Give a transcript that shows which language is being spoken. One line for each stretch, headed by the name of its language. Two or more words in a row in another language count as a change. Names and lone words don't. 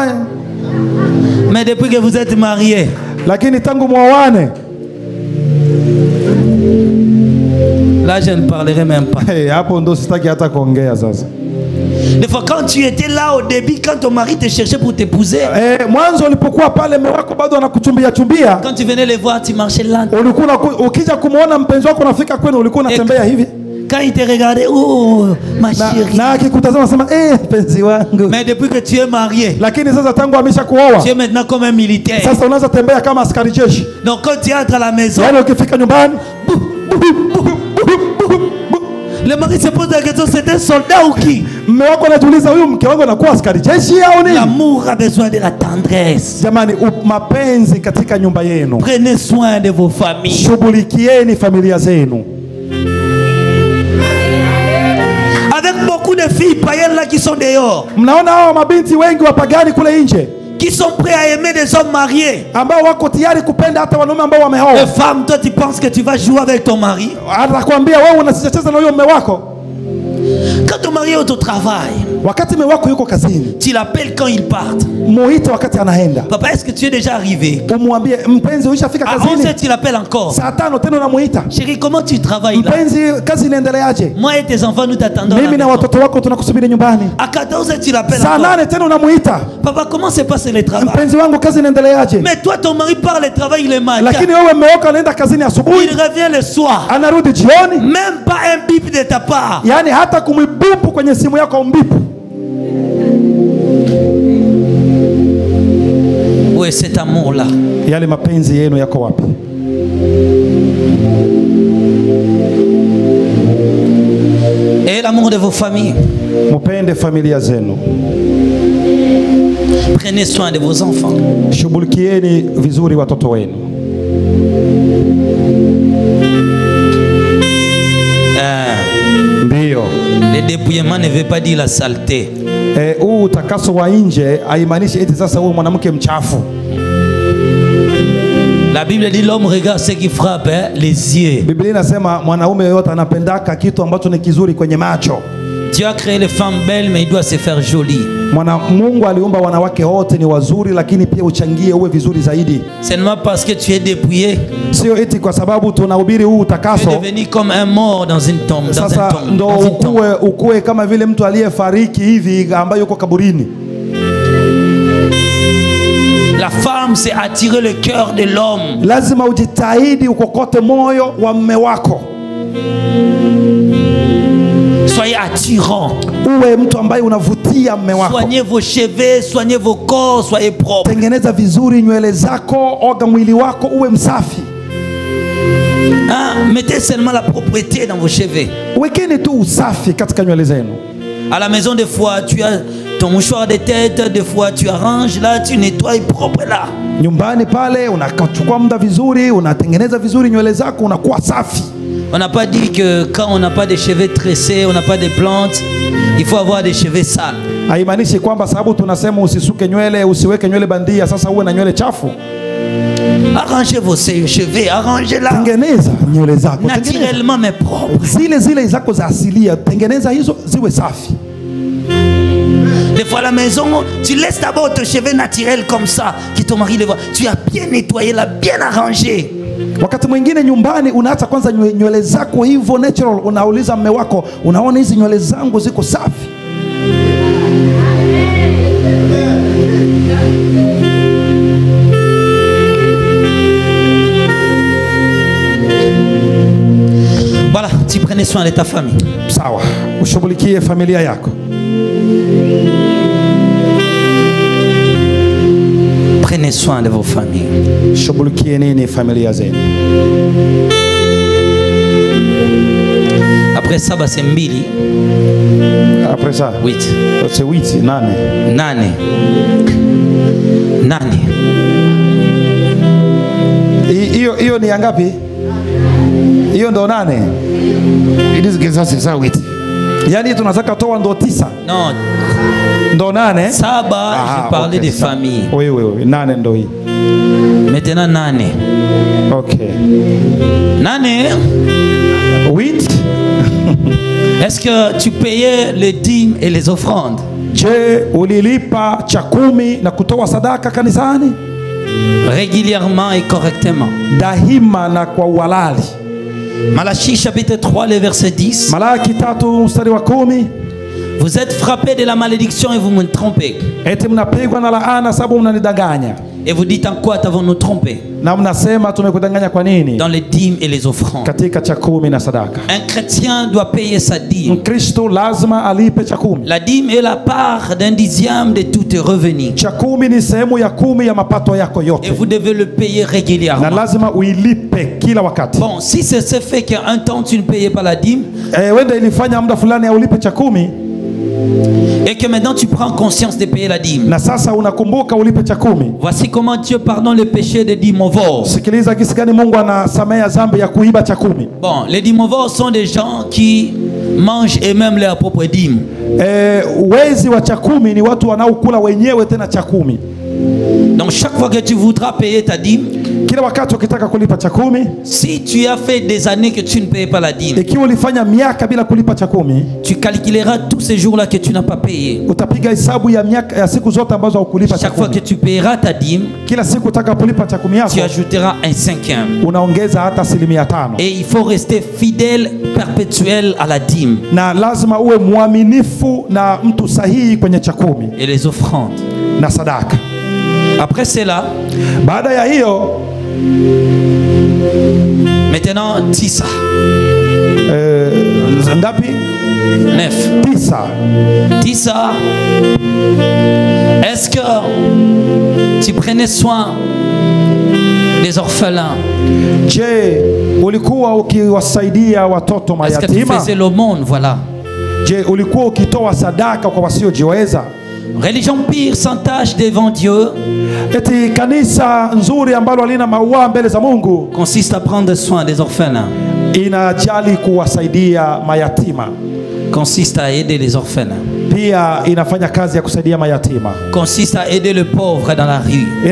French: Mais depuis que vous êtes mariés,
Swahili: Lakini tangu mwawane,
French: là je ne parlerai même pas.
Swahili: hapo ndo sitaki hata kuongea sasa.
French: Des fois quand tu étais là au début, quand ton mari te cherchait pour t'épouser,
Swahili: Mwanzo ulipokuwa pale mme wako bado anakuchumbia chumbia,
French: quand tu venais les voir, tu marchais là.
Swahili: ulikuwa ukija kumuona mpenzi wako unafika kwenu, ulikuwa unatembea hivi.
French: Quand il te regardait, oh ma chérie.
Swahili: Na akikutazama sema mpenzi wangu.
French: Mais depuis que tu es marié,
Swahili: Lakini sasa tangu amesha kuoa,
French: tu es maintenant comme un militaire.
Swahili: sasa unaanza tembea kama askari jeshi.
French: Donc quand tu entres à la maison,
Swahili: Yaani ukifika nyumbani,
French: le mari se pose la question, c'est un soldat ou qui?
Swahili: mme wako anajiuliza, huyu mke wangu anakuwa askari jeshi au nini?
French: L'amour a besoin de la tendresse.
Swahili: Jamani, mapenzi katika nyumba yenu.
French: Prenez soin de vos familles.
Swahili: Shughulikieni familia zenu.
French: Avec beaucoup de filles païennes là qui sont dehors,
Swahili: Mnaona hao mabinti wengi wapagani kule nje
French: qui sont prêts à aimer des hommes mariés.
Swahili: ambao wako tayari kupenda hata wanaume ambao
French: Les
Swahili: wameoa.
French: femmes, toi tu penses que tu vas jouer avec ton mari.
Swahili: Atakwambia wewe unacheza na huyo mme wako.
French: Quand ton mari est au travail,
Swahili: Wakati mme wako yuko kazini,
French: tu l'appelles quand il part.
Swahili: muite wakati anaenda.
French: Papa, est-ce que tu es déjà arrivé?
Swahili: Umwambie mpenzi, uishafika
French: À
Swahili: kazini?
French: 11h, tu l'appelles encore.
Swahili: Saa 5 tena unamuita.
French: Chérie, comment tu travailles là?
Swahili: Mpenzi, kazi inaendeleaje?
French: Moi et tes enfants, nous t'attendons. à la
Swahili: Mimi na
French: maison.
Swahili: watoto wako tunakusubiri nyumbani.
French: À 14h, tu l'appelles
Swahili: Saa
French: encore.
Swahili: 8 tena unamuita.
French: Papa, comment se passe le travail?
Swahili: Mpenzi wangu, kazi inaendeleaje?
French: Mais toi, ton mari part le travail, il est malade.
Swahili: Lakini wewe mme wako anaenda kazini asubuhi,
French: Il revient le soir.
Swahili: anarudi jioni.
French: Même pas un bip de ta part.
Swahili: Yaani hata kumbipu kwenye simu yako umbipu.
French: Où est cet amour-là?
Swahili: Yale mapenzi yenu yako wapi?
French: Et l'amour de vos familles.
Swahili: Mupende familia zenu.
French: Prenez soin de vos enfants.
Swahili: Shughulikieni vizuri watoto wenu. Ndio.
French: Le dépouillement ne veut pas dire la saleté.
Swahili: Huu utakaso wa nje haimaanishi eti sasa huyu mwanamke mchafu.
French: La Bible dit l'homme regarde ce qui frappe les yeux.
Swahili: Biblia inasema mwanaume yote anapendaka kitu ambacho ni kizuri kwenye macho.
French: Dieu a créé les femmes belles, mais il doit se faire joli.
Swahili: Mungu aliumba wanawake wote ni wazuri, lakini pia uchangie uwe vizuri zaidi.
French: Seulement parce que tu es dépouillé.
Swahili: Sio eti kwa sababu tunahubiri huu utakaso.
French: Tu es devenu comme un mort dans une tombe.
Swahili: Sasa ndo ukue kama vile mtu aliyefariki hivi ambaye yuko kaburini.
French: La femme, c'est attirer le cœur de l'homme.
Swahili: Lazima ujitahidi ukokote moyo wa mume wako.
French: Soyez attirant.
Swahili: Uwe mtu ambaye unavutia mume wako.
French: Soignez vos cheveux, soignez vos corps, soyez propres.
Swahili: Tengeneza vizuri nywele zako, oga mwili wako uwe msafi.
French: Mettez seulement la propreté dans vos cheveux.
Swahili: Wekeni tu usafi katika nywele zenu.
French: À la maison, des fois, tu as ton mouchoir de tête, des fois tu arranges là, tu nettoies propre là.
Swahili: Nyumbani pale unachukua muda vizuri, unatengeneza vizuri nywele zako, unakuwa safi.
French: On n'a pas dit que quand on n'a pas de cheveux tressés, on n'a pas de plantes, il faut avoir des cheveux sales.
Swahili: Haimaanishi kwamba sababu tunasema usisuke nywele, usiweke nywele bandia, sasa uwe na nywele chafu.
French: Arrangez vos cheveux, arrangez-la.
Swahili: Tengeneza nywele zako
French: naturellement mais propre.
Swahili: Zile zako za asilia, tengeneza hizo ziwe safi.
French: Des fois à la maison, tu laisses d'abord tes cheveux naturels comme ça, que ton mari les voit. Tu as bien nettoyé, là, bien arrangé.
Swahili: Wakati mwingine nyumbani unaacha kwanza nywele zako hivyo natural, unauliza mume wako, unaona hizi nywele zangu ziko safi.
French: Voilà, tu prenais soin de ta famille.
Swahili: Sawa, ushughulikie familia yako.
French: Prenez soin de vos familles.
Swahili: Shughulikie nini familia zenu.
French: Après ça, c'est mbili. Après ça? 8. C'est 8,
Swahili: nane. Nane. Hiyo ni ngapi? Hiyo ndo 8. Ilizigeza sasa 8. Yaani tunataka toa ndo 9.
French: Non.
Swahili: Ndo 8. Saba,
French: je parlais des familles.
Swahili: Oui, 8 ndo hii.
French: Maintenant 8. Okay. 8. 8. Est-ce que tu payais les dîmes et les offrandes?
Swahili: Je, ulilipa cha 10 na kutoa sadaka kanisani?
French: Régulièrement et correctement.
Swahili: Dahima na kwa uhalali.
French: Malachie chapitre 3, le verset 10.
Swahili: Malaki 3 mstari wa 10.
French: Vous êtes frappés de la malédiction et vous me trompez.
Swahili: Eti mnapigwa na laana sababu mnanidanganya.
French: Et vous dites en quoi t'avons-nous trompé?
Swahili: Na mnasema tumekudanganya kwa nini?
French: Dans les dîmes et les offrandes.
Swahili: Katika cha 10 na sadaka.
French: Un chrétien doit payer sa dîme.
Swahili: Mkristo lazima alipe cha 10.
French: La dîme est la part d'un dixième de tous tes revenus.
Swahili: Cha 10 ni sehemu ya 10 ya mapato yako yote.
French: Et vous devez le payer régulièrement.
Swahili: Na lazima uilipe kila wakati.
French: Bon, si c'est ce fait qu'un temps tu ne payais pas la dîme,
Swahili: wenda ilifanya muda fulani ya ulipe cha 10
French: et que maintenant tu prends conscience de payer la dîme.
Swahili: Na sasa unakumbuka ulipe cha 10.
French: Voici comment Dieu pardonne le péché des dimovores.
Swahili: Sikiliza jinsi gani Mungu anasamea dhambi ya kuiba cha 10.
French: Bon, les dimovores sont des gens qui mangent eux-mêmes leur propre dîme.
Swahili: Wezi wa cha 10 ni watu wanaokula wenyewe tena cha 10.
French: Donc chaque fois que tu voudras payer ta dîme,
Swahili: kila wakati ukitaka kulipa cha 10,
French: si tu as fait des années que tu ne payes pas la dîme,
Swahili: ikiwa ulifanya miaka bila kulipa cha 10,
French: tu calculeras tous ces jours-là que tu n'as pas payé.
Swahili: Utapiga hesabu ya miaka ya siku zote ambazo hukulipa cha 10.
French: Chaque fois que tu payeras ta dîme,
Swahili: kila siku utakapolipa cha 10 yako,
French: tu ajouteras un 5e.
Swahili: Unaongeza hata 5%.
French: Et il faut rester fidèle, perpétuel à la dîme.
Swahili: Na lazima uwe mwaminifu na mtu sahihi kwenye cha 10
French: et les offrandes
Swahili: na sadaka.
French: Après cela,
Swahili: baada ya hiyo,
French: maintenant tisa.
Swahili: Ngapi? 9. Tisa.
French: Est-ce que tu prenais soin des orphelins?
Swahili: Je, ulikuwa ukiwasaidia watoto mayatima?
French: Est-ce que tu faisais l'aumône? Voilà.
Swahili: Je, ulikuwa ukitoa sadaka kwa wasiojiweza?
French: Religion pure sans tache devant Dieu.
Swahili: Eti kanisa nzuri ambalo halina maua mbele za Mungu
French: consiste à prendre soin des orphelins.
Swahili: Inajali kuwasaidia mayatima.
French: Consiste à aider les orphelins.
Swahili: pia inafanya kazi ya kusaidia mayatima.
French: Consiste à aider le pauvre dans la rue.